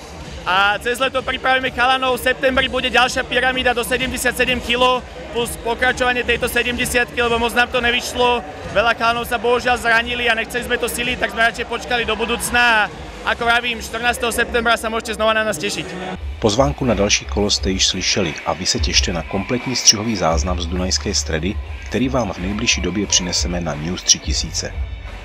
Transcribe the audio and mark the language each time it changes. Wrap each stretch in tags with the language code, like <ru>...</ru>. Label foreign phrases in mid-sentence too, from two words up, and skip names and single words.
<sk>A cez leto pripravíme chalanov, v septembri bude ďalšia pyramída do 77 kg, plus pokračovanie tejto 70, lebo moc nám to nevyšlo. Veľa chalanov sa bohužiaľ zranili a nechceli sme to siliť, tak sme radšej počkali do budúcna. Ako vravím, 14. septembra sa môžete znova na nás tešiť.</sk> <cs>Pozvánku na další kolo jste již slyšeli a vy se těšte na kompletní střihový záznam z Dunajské Stredy, který vám v nejbližší době přineseme na News 3000.</cs>